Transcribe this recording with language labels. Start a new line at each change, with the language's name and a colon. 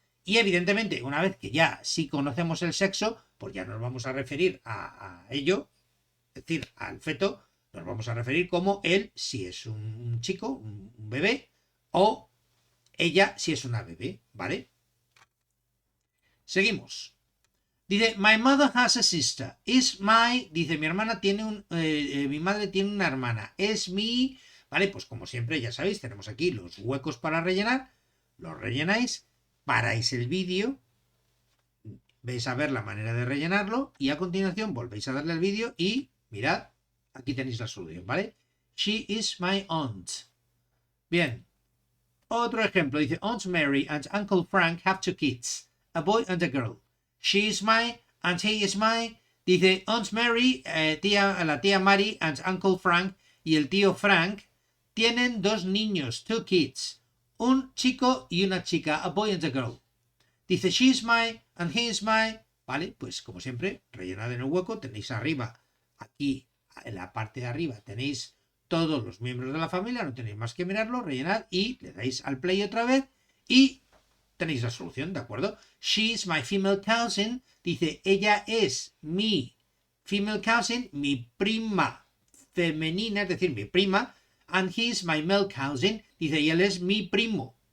Spanish: Y evidentemente, una vez que ya sí conocemos el sexo, pues ya nos vamos a referir a ello, es decir, al feto, nos vamos a referir como él si es un chico, un bebé, o ella si es una bebé, ¿vale? Seguimos.
English: Dice, my mother has a sister. Is my...
Spanish: Dice, mi hermana tiene mi madre tiene una hermana. Es mi... Vale, pues como siempre, ya sabéis, tenemos aquí los huecos para rellenar. Los rellenáis, paráis el vídeo, Vais a ver la manera de rellenarlo y a continuación volvéis a darle al vídeo y mirad, aquí tenéis la solución, ¿vale?
English: She is my aunt.
Spanish: Bien. Otro ejemplo, dice
English: Aunt Mary and Uncle Frank have two kids, a boy and a girl. She is my and he is my.
Spanish: Dice Aunt Mary, la tía Mary
English: and Uncle Frank
Spanish: y el tío Frank tienen dos niños,
English: two kids,
Spanish: un chico y una chica,
English: a boy and a girl. Dice she is my and he is my.
Spanish: Vale, pues como siempre, rellenad en el hueco, tenéis arriba, aquí, en la parte de arriba, tenéis todos los miembros de la familia, no tenéis más que mirarlo, rellenad y le dais al play otra vez y tenéis la solución, ¿de acuerdo?
English: She's my female cousin,
Spanish: dice, ella es mi
English: female cousin,
Spanish: mi prima femenina, es decir, mi prima,
English: and he's my male cousin,
Spanish: dice, y él es mi primo.